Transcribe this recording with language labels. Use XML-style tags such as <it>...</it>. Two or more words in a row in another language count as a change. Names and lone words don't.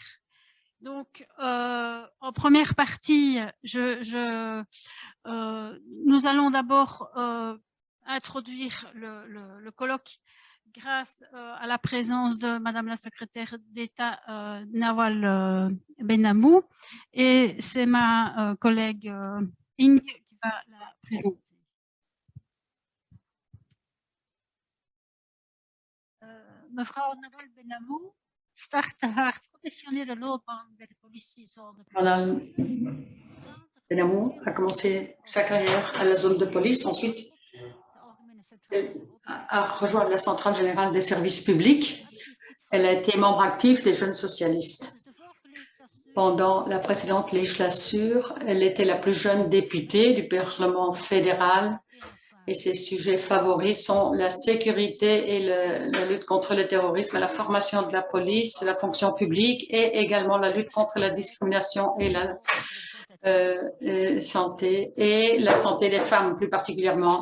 <fr>Donc, en première partie, nous allons d'abord introduire le colloque grâce à la présence de Madame la secrétaire d'État Nawal Benamou, et c'est ma collègue Inge qui va la présenter.</fr> <nl>Mevrouw Nawal Benamou startte haar professionele loopbaan bij de politiezone.</nl> <fr>Madame Benamou a commencé sa carrière à la zone de police, ensuite elle a rejoint la Centrale générale des services publics. Elle a été membre actif des Jeunes socialistes. Pendant la précédente législature, elle était la plus jeune députée du Parlement fédéral et ses sujets favoris sont la sécurité et la lutte contre le terrorisme, la formation de la police, la fonction publique et également la lutte contre la discrimination et la santé et la santé des femmes plus particulièrement.</fr>